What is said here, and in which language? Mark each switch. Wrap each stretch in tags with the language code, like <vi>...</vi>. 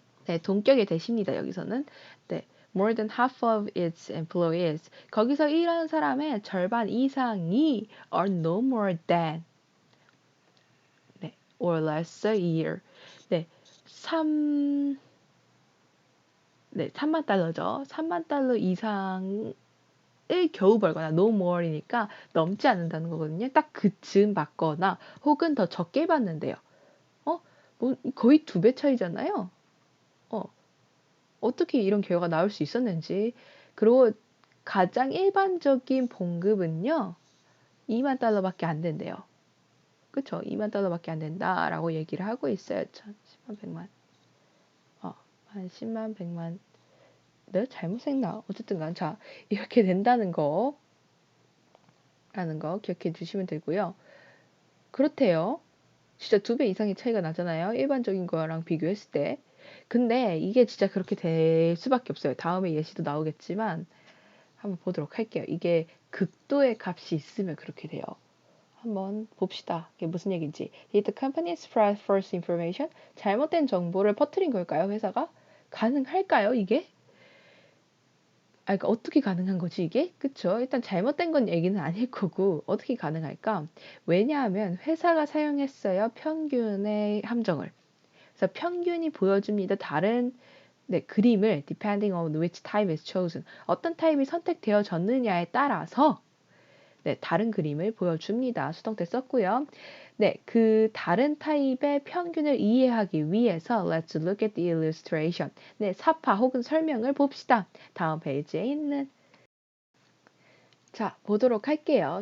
<ko>네, 동격의 대시입니다. 여기서는.</ko> <en>네, more than half of its employees.</en> <ko>거기서 일하는 사람의 절반 이상이</ko> <en>are no more than 네, or less a year.</en> <ko>네, 3만 달러죠. 3만 달러 이상을 겨우 벌거나 no more이니까 넘지 않는다는 거거든요. 딱 그쯤 받거나 혹은 더 적게 받는데요. 뭐 거의 2배 차이잖아요. 어, 어떻게 이런 결과가 나올 수 있었는지. 그리고 가장 일반적인 봉급은요. 2만 달러밖에 안 된대요. 그쵸? 2만 달러밖에 안 된다라고 얘기를 하고 있어요. 10만 100만. 한 10만 100만. 내가 잘못 생각나. 어쨌든 간 자, 이렇게 된다는 거 라는 거 기억해 주시면 되고요. 그렇대요. 진짜 2배 이상의 차이가 나잖아요. 일반적인 거랑 비교했을 때. 근데 이게 진짜 그렇게 될 수밖에 없어요. 다음에 예시도 나오겠지만 한번 보도록 할게요. 이게 극도의 값이 있으면 그렇게 돼요. 한번 봅시다. 이게 무슨 얘기인지.</ko> <en>Did the company spread false information?</en> <ko>잘못된 정보를 퍼뜨린 걸까요? 회사가? 가능할까요? 이게? 그러니까 어떻게 가능한 거지 이게? 그쵸? 일단 잘못된 건 얘기는 아닐 거고 어떻게 가능할까? 왜냐하면 회사가 사용했어요. 평균의 함정을. 그래서 평균이 보여줍니다. 다른 네, 그림을</ko> <en>depending on which type is chosen.</en> <ko>어떤 타입이 선택되어졌느냐에 따라서 네, 다른 그림을 보여줍니다. 수동태 썼고요. 네, 그 다른 타입의 평균을 이해하기 위해서</ko> <en>let's look at the illustration.</en> <ko>네, 사파 혹은 설명을 봅시다. 다음 페이지에 있는 자, 보도록 할게요.</ko>